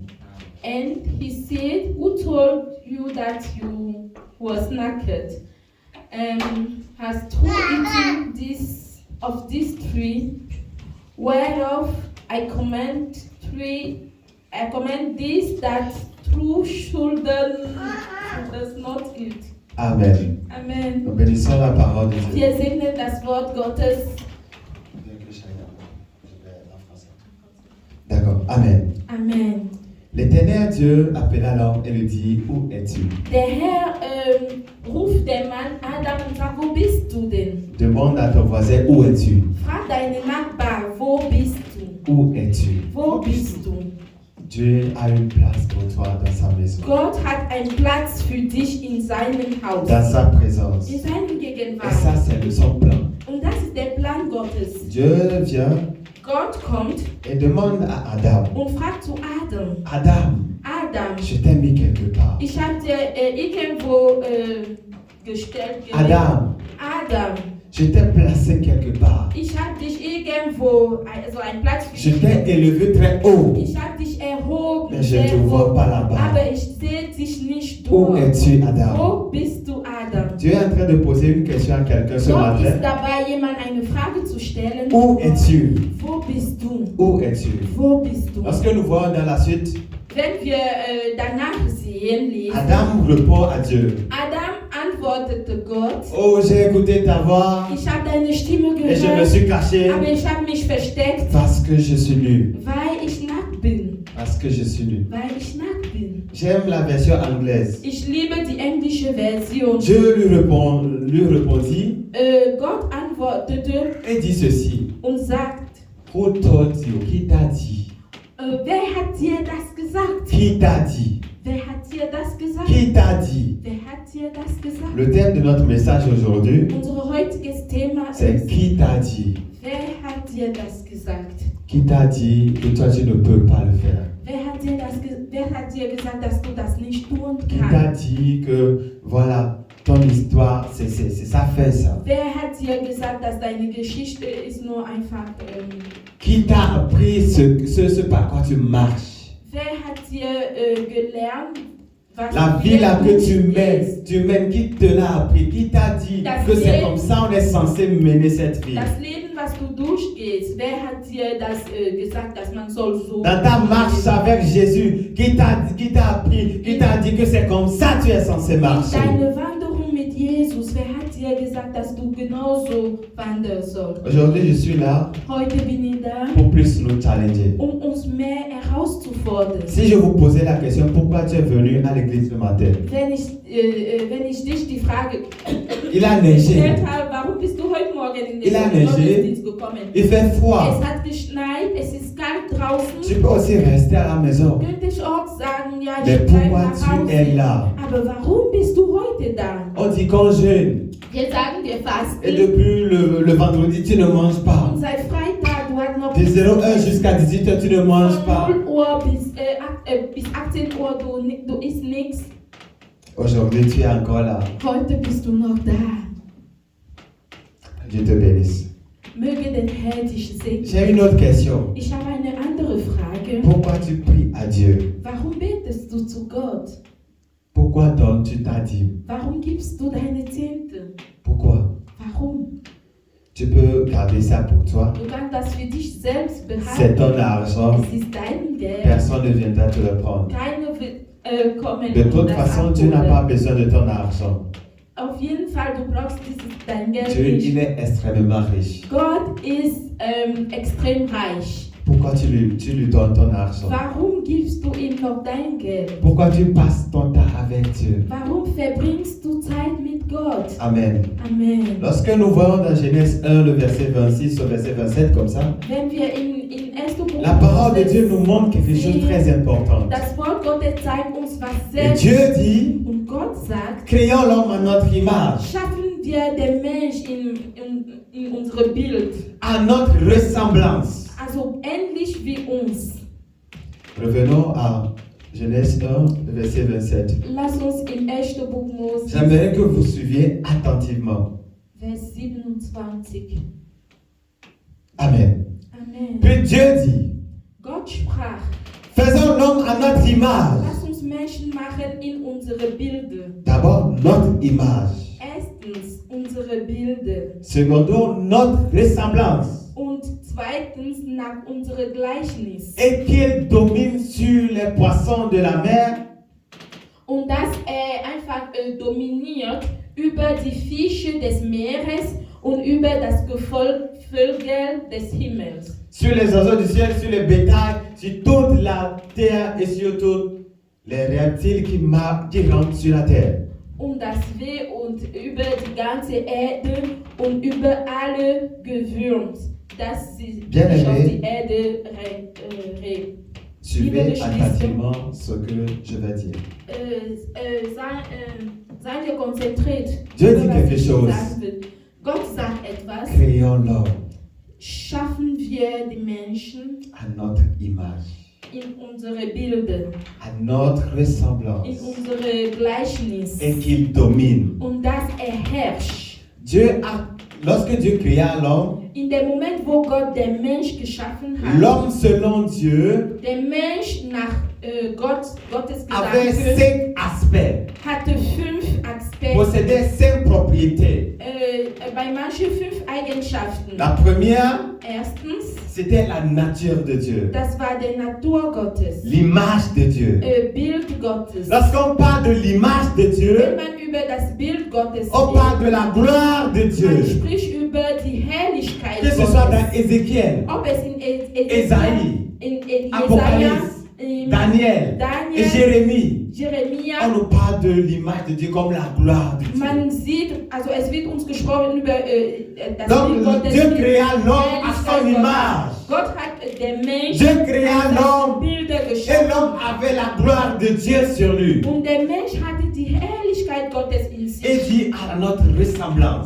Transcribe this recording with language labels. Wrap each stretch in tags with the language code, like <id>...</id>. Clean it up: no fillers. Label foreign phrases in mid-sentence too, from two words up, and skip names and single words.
<en>And he said, who told you that you was naked? Has through eating of this tree, whereof I command this that through should does not eat. Amen. Amen.</en> <fr>Nous bénissons la parole de Dieu.</fr> <de>Wir segnen das Wort Gottes.</de> <fr>D'accord. Amen.</fr> <de>Amen.</de> <fr>L'Éternel Dieu appela l'homme et lui dit, où es-tu?</fr> <de>Der Herr ruft den Mann Adam und sagt, wo bist du denn?</de> <fr>Demande à ton voisin, où es-tu?</fr> <de>Frag deinen Nachbar, wo bist du?</de> <fr>Où es-tu?</fr> <de>Wo bist du?</de> <fr>Dieu a une place pour toi dans sa maison,</fr> <de>Gott hat einen Platz für dich in seinem Haus,</de> <fr>dans sa présence.</fr> <de>in seiner</de> <fr>Et</fr> <de>Gegenwart.</de> <fr>ça, c'est son plan.</fr> <de>Und das ist der Plan Gottes.</de> <fr>Dieu vient</fr> <de>Gott kommt</de> <fr>et demande à Adam,</fr> <de>und fragt zu Adam, Adam,</de> <fr>je t'ai mis quelque part.</fr> <de>ich habe dir irgendwo gestellt, gelegt.</de> <fr>Adam,</fr> <de>Adam,</de> <fr>Je t'ai placé quelque part.</fr> <de>Ich habe dich irgendwo, also einen Platz für</de> <fr>Je</fr> <de>dich.</de> <fr>t'ai élevé très haut.</fr> <de>Ich habe dich erhoben,</de> <fr>Mais je ne</fr> <de>sehr</de> <fr>te vois</fr> <de>hoch.</de> <fr>pas là-bas.</fr> <de>Aber ich sehe dich nicht</de> <fr>Où</fr> <de>dort.</de> <fr>es-tu, Adam?</fr> <de>Wo bist du, Adam?</de> <fr>Tu es en train de poser une question à quelqu'un ce</fr> <de>Gott ist</de> <fr>matin.</fr> <de>dabei, jemand eine Frage zu stellen.</de> <fr>Où es-tu?</fr> <de>Wo bist du?</de> <fr>Où es-tu?</fr> <de>Wo bist du?</de> <fr>Lorsque nous voyons dans la suite,</fr> <de>Wenn wir danach sehen, lesen,</de> <fr>Adam répond à Dieu.</fr> <de>Adam antwortete Gott,</de> <fr>Oh, j'ai écouté ta voix</fr> <de>ich habe deine Stimme</de> <fr>et je me</fr> <de>gehört,</de> <fr>suis caché</fr> <de>aber ich habe mich versteckt,</de> <fr>parce que je suis nu.</fr> <de>weil ich nackt bin.</de> <fr>Parce que je suis nu.</fr> <de>Weil ich nackt bin.</de> <fr>J'aime la version anglaise.</fr> <de>Ich liebe die englische Version.</de> <fr>Dieu lui répondit</fr> <de>Gott antwortete</de> <fr>et dit ceci.</fr> <de>und sagt,</de> <en>Who told you?</en> <fr>Qui t'a dit?</fr> <de>wer hat dir das gesagt?</de> <fr>Qui t'a dit?</fr> <de>Wer hat dir das gesagt?</de> <fr>Qui t'a dit?</fr> <de>Wer hat dir das gesagt?</de> <fr>Le thème de notre message aujourd'hui,</fr> <de>Unser heutiges Thema</de> <fr>c'est</fr> <de>ist,</de> <fr>qui t'a dit?</fr> <de>wer hat dir das gesagt?</de> <fr>Qui t'a dit que toi tu ne peux pas le faire?</fr> <de>Wer hat dir gesagt, dass du das nicht tun</de> <fr>Qui t'a</fr> <de>kannst?</de> <fr>dit que voilà, ton histoire, c'est ça fait ça?</fr> <de>Wer hat dir gesagt, dass deine Geschichte ist nur einfach...</de> <fr>Qui t'a appris ce par quoi tu marches?</fr> <de>Wer hat dir gelernt, was</de> <fr>La vie là que tu</fr> <de>ist?</de> <fr>mènes, qui te l'a appris? Qui t'a dit</fr> <de>Das</de> <fr>que c'est</fr> <de>Leben-</de> <fr>comme ça on est censé mener cette vie?</fr> <de>Das Leben, was du durchgehst, wer hat dir das gesagt, dass man soll so...</de> <fr>Dans ta marche avec Jésus, qui t'a appris, qui t'a dit que c'est comme ça tu es censé marcher?</fr> <de>Deine Wanderung mit Jesus, wer hat dir gesagt, dass du genauso wandern sollst?</de> <fr>Aujourd'hui, je suis là</fr> <de>Heute bin ich da,</de> <fr>pour plus nous challenger.</fr> <de>uns mehr herauszufordern.</de> <fr>Si je vous posais la question, pourquoi tu es venu à l'église le matin?</fr> <de>Wenn ich dich die Frage</de> <fr>Il a neigé,</fr> <de>gestellt habe, warum bist du heute Morgen in den</de> <fr>Il a neigé.</fr> <de>Gottesdienst gekommen?</de> <fr>il fait froid.</fr> <de>Es hat geschneit, es ist kalt draußen.</de> <fr>Tu peux aussi rester à la maison.</fr> <de>Könnte ich auch sagen, ja,</de> <fr>Mais</fr> <de>ich bleibe</de> <fr>pourquoi</fr> <de>nach</de> <fr>tu es</fr> <de>Hause.</de> <fr>là?</fr> <de>Aber warum bist du heute da?</de> <fr>On dit qu'on jeûne</fr> <de>Wir sagen, wir</de> <fr>et</fr> <de>fasten.</de> <fr>depuis le vendredi, tu ne manges pas.</fr> <de>Und seit Freitag, du hast noch</de> <fr>De 0h jusqu'à 18h, tu ne manges pas.</fr> <de>von 0 Uhr bis 18 Uhr, du isst nichts.</de> <fr>Aujourd'hui, tu es encore là.</fr> <de>Heute bist du noch da.</de> <fr>Dieu te bénisse.</fr> <de>Möge den Herr dich segnen.</de> <fr>J'ai une autre question.</fr> <de>Ich habe eine andere Frage.</de> <fr>Pourquoi tu pries à Dieu?</fr> <de>Warum betest du zu Gott?</de> <fr>Pourquoi donnes-tu ta dîme?</fr> <de>Warum gibst du deine Zehnte?</de> <fr>Pourquoi?</fr> <de>Warum?</de> <fr>Tu peux garder ça pour toi.</fr> <de>Du kannst das für dich selbst</de> <fr>C'est</fr> <de>behalten.</de> <fr>ton argent.</fr> <de>Es ist dein Geld.</de> <fr>Personne ne viendra te le prendre.</fr> <de>Keiner wird kommen</de> <fr>De</fr> <de>und</de> <fr>toute</fr> <de>das</de> <fr>façon, Dieu n'a</fr> <de>abholen.</de> <fr>pas besoin de ton argent.</fr> <de>Auf jeden Fall, du brauchst dein Geld</de> <fr>Dieu,</fr> <de>nicht.</de> <fr>il est extrêmement riche.</fr> <de>Gott ist extrem reich.</de> <fr>Pourquoi tu lui donnes ton argent?</fr> <de>Warum gibst du ihm noch dein Geld?</de> <fr>Pourquoi tu passes ton temps avec Dieu?</fr> <de>Warum verbringst du Zeit mit Gott?</de> <fr>Amen.</fr> <de>Amen.</de> <fr>Lorsque nous voyons dans Genèse 1, le verset 26 au verset 27 comme ça,</fr> <de>Wenn wir in 1. Buch</de> <fr>la parole de</fr> <de>Mose</de> <fr>Dieu nous montre quelque chose de très important.</fr> <de>das Wort Gottes zeigt uns was</de> <fr>Et</fr> <de>sehr</de> <fr>Dieu dit,</fr> <de>und Gott sagt,</de> <fr>créons l'homme à notre image,</fr> <de>schaffen wir den Mensch in unsere Bild,</de> <fr>à notre ressemblance.</fr> <de>also ähnlich wie uns.</de> <fr>Revenons à Genèse 1, le verset 27.</fr> <de>Lass uns im 1. Buch Mose,</de> <fr>J'aimerais que vous suiviez attentivement.</fr> <de>Vers 27.</de> <fr>Amen.</fr> <de>Amen.</de> <fr>Puis Dieu dit,</fr> <de>Gott sprach,</de> <fr>faisons l'homme à notre image.</fr> <de>lass uns Menschen machen in unsere Bilder.</de> <fr>D'abord, notre image.</fr> <de>Erstens unsere Bilder</de> <fr>Secondo, notre ressemblance.</fr> <de>und zweitens nach unserem Gleichnis.</de> <fr>Et qu'il domine sur les poissons de la mer,</fr> <de>Und dass er einfach dominiert über die Fische des Meeres und über das Vögel des Himmels.</de> <fr>sur les oiseaux du ciel, sur les bétails, sur toute la terre et sur tous les reptiles qui rentrent sur la terre.</fr> <de>Das Weh und über die ganze Erde und über alle Gewürms, das sich</de> <fr>Bien-aimé.</fr> <de>auf die Erde</de> <fr>Suivez attentivement ce que je vais dire.</fr> <de>Seid ihr konzentriert.</de> <fr>Dieu</fr> <de>über</de> <fr>dit</fr> <de>was</de> <fr>quelque</fr> <de>ich</de> <fr>chose.</fr> <de>sagen will. Gott sagt etwas.</de> <fr>Créons l'homme</fr> <de>Schaffen wir die Menschen</de> <fr>à notre image,</fr> <de>in unsere Bilder,</de> <fr>à notre</fr> <de>in</de> <fr>ressemblance,</fr> <de>unsere Gleichnis</de> <fr>et qu'il domine.</fr> <de>und dass er herrscht.</de> <fr>Dieu a lorsque Dieu créa l'homme,</fr> <de>in dem Moment, wo Gott den Mensch geschaffen hat,</de> <fr>l'homme selon Dieu</fr> <de>der Mensch nach Gottes</de> <fr>avait</fr> <de>Gedanken</de> <fr>5 aspects,</fr> <de>hatte 5 Aspekte,</de> <fr>possédait 5 propriétés.</fr> <de>bei manchen 5 Eigenschaften.</de> <fr>La première,</fr> <de>Erstens,</de> <fr>c'était la nature de Dieu,</fr> <de>das war die Natur Gottes,</de> <fr>l'image de Dieu.</fr> <de>Bild Gottes.</de> <fr>Lorsqu'on parle de l'image de</fr> <de>Wenn</de> <fr>Dieu,</fr> <de>man über das Bild Gottes</de> <fr>on parle de la gloire de</fr> <de>man</de> <fr>Dieu.</fr> <de>spricht über die Herrlichkeit</de> <fr>Que ce</fr> <de>Gottes.</de> <fr>soit dans Ézéchiel,</fr> <de>Ob es in</de> <fr>Esaïe,</fr> <de>in Jesaja,</de> <fr>Apocalypse,</fr> <de>in</de> <fr>Daniel et</fr> <de>Daniel,</de> <fr>Jérémie,</fr> <de>Jeremia,</de> <fr>on nous parle de l'image de Dieu comme la gloire de Dieu.</fr> <de>man sieht, also es wird uns gesprochen über das Bild</de> <fr>Donc</fr> <de>Gottes.</de> <fr>Dieu</fr> <de>die</de> <fr>créa l'homme à</fr> <de>Herrlichkeit</de> <fr>son</fr> <de>Gottes.</de> <fr>image.</fr> <de>Gott hat den Menschen</de> <fr>Dieu créa</fr> <de>als</de> <fr>l'homme</fr> <de>Bilder</de> <fr>et</fr> <de>geschaffen.</de> <fr>l'homme avait la gloire de Dieu sur lui.</fr> <de>Und der Mensch hatte die Herrlichkeit Gottes in sich.</de> <fr>Et dit à notre ressemblance.</fr>